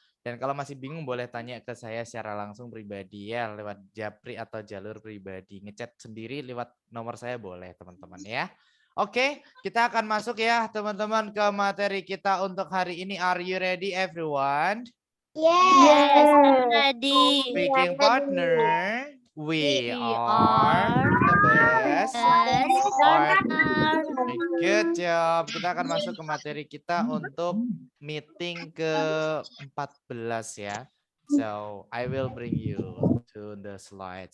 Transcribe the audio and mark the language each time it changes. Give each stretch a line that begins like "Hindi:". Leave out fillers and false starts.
Indonesian: Dan kalau masih bingung boleh tanya ke saya secara langsung pribadi ya, lewat Japri atau jalur pribadi. Ngechat sendiri lewat nomor saya boleh teman-teman ya. Oke, kita akan masuk ya teman-teman ke materi kita untuk hari ini.
English: Are you ready everyone? Yes, I'm ready. Speaking partner, we are the best partner. Good job.
Indonesian: Kita akan masuk ke materi kita untuk meeting ke-14 ya.
English: So, I will bring you to the slide.